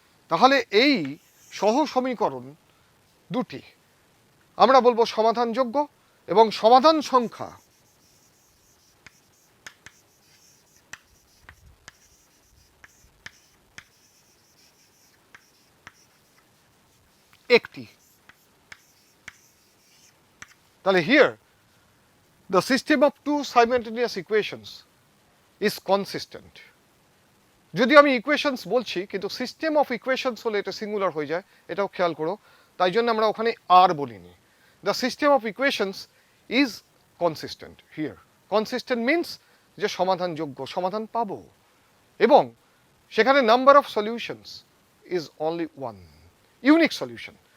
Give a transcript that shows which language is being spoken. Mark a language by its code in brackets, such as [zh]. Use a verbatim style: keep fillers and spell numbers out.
[bn] তাহলে এই সহ সমীকরণ দুটি আমরা বলবো সমাধানযোগ্য, এবং সমাধান সংখ্যা একটি। [en] তাহলে here the system of two simultaneous equations is consistent. [bn] যদি আমি ইকুয়েশনস বলছি, কিন্তু সিস্টেম অফ ইকুয়েশনস হলে এটা সিঙ্গুলার হয়ে যায়, এটাও খেয়াল করো, তাই জন্য আমরা ওখানে আর বলিনি। [en] The system of equations is consistent here. Consistent means [bn] যে সমাধানযোগ্য, সমাধান পাবো, এবং সেখানে [en] Number of solutions is only one, unique solution.